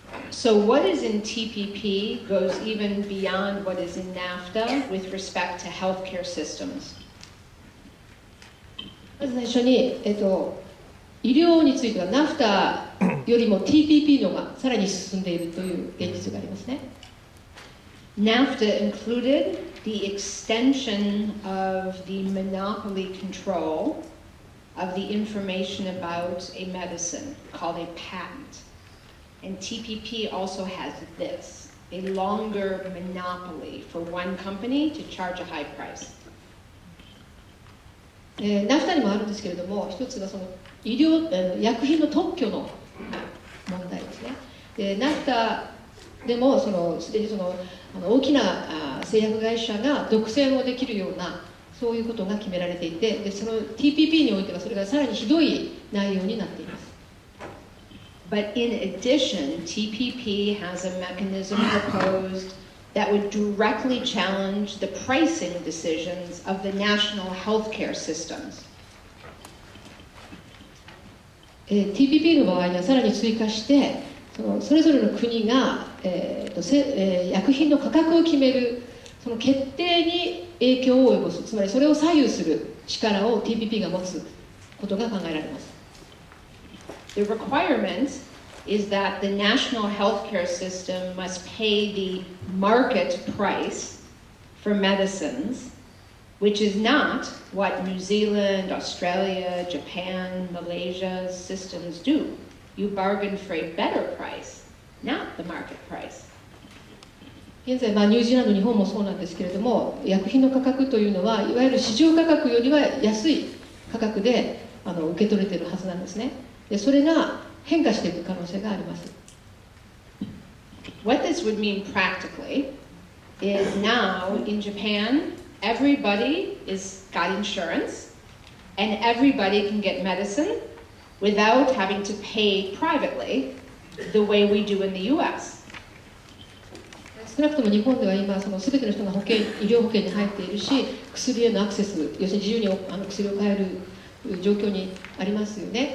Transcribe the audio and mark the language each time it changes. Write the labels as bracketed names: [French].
[English] So what is in TPP goes even beyond what is in NAFTA with respect to healthcare systems. [Japanese] まず最初に、医療については NAFTA よりも TPP のがさらに進んでいるという現実がありますね。 [English] NAFTA included the extension of the monopoly control of the information about a medicine called a patent. And TPP also has this, a longer monopoly for one company to charge a high price. [Japanese] NAFTA にもあるんですけれども、一つがその医療薬品の特許の問題ですね。で NAFTA でもすでに大きな製薬会社が独占をできるようなそういうことが決められていて、でその TPP においてはそれがさらにひどい内容になっています。 [English] But in addition, TPP has a mechanism proposed that would directly challenge the pricing decisions of the national healthcare systems. [Japanese] TPP の場合にはさらに追加してそれぞれの国が、薬品の価格を決めるその決定に影響を及ぼす、つまりそれを左右する力を TPP が持つことが考えられます。 [English] The requirement is that the national healthcare system must pay the market price for medicines, which is not what New Zealand, Australia, Japan, Malaysia's systems do. You bargain for a better price, not the market price. [Japanese] 現在、ニュージーランド、日本もそうなんですけれども、薬品の価格というのはいわゆる市場価格よりは安い価格で受け取れているはずなんですね。でそれが変化していく可能性があります。 [English] What this would mean practically is now in Japan, everybody got insurance and everybody can get medicine without having to pay privately the way we do in the US. [Japanese] 少なくとも日本では今全ての人が医療保険に入っているし、薬へのアクセス、要するに自由に薬を買える状況にありますよね。